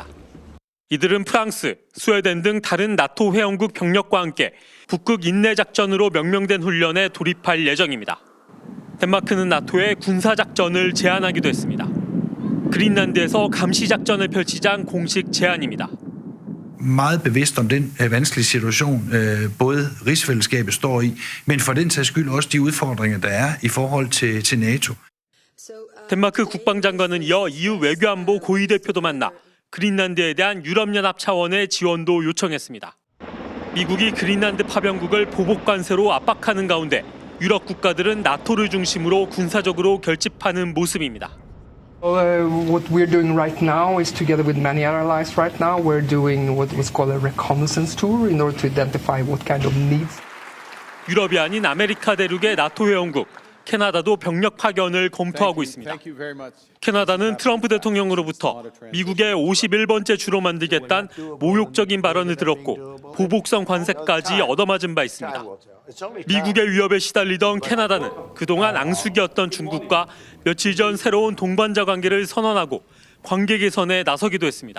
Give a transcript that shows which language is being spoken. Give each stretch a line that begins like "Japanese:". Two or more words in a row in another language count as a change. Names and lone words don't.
Korean: 이들은 프랑스, 스웨덴 등 다른 나토 회원국 병력과 함께 북극 인내 작전으로 명명된 훈련에 돌입할 예정입니다. 덴마크는 나토의 군사작전을 제안하기도 했습니다. 그린란드에서 감시작전을 펼치자는 공식 제안입니다.
Danish: meget bevidst om den vanskelige situation, både rigsfællesskabet står i, men for den sags skyld også de udfordringer, der er i forhold til NATO.
Korean: 덴마크 국방장관은 이어 EU 외교안보 고위대표도 만나 그린란드에 대한 유럽연합 차원의 지원도 요청했습니다. 미국이 그린란드 파병국을 보복 관세로 압박하는 가운데 유럽 국가들은 나토를 중심으로 군사적으로 결집하는 모습입니다.
English: What we're doing right now is together with many other allies right now, we're doing what was called a reconnaissance tour in order to identify what kind of needs.
Korean: 유럽이 아닌 아메리카 대륙의 나토 회원국 캐나다도 병력 파견을 검토하고 있습니다. 캐나다는 트럼프 대통령으로부터 미국의 51번째 주로 만들겠다는 모욕적인 발언을 들었고 보복성 관세까지 얻어맞은 바 있습니다. 미국의 위협에 시달리던 캐나다는 그동안 앙숙이었던 중국과 며칠 전 새로운 동반자 관계를 선언하고 관계 개선에 나서기도 했습니다.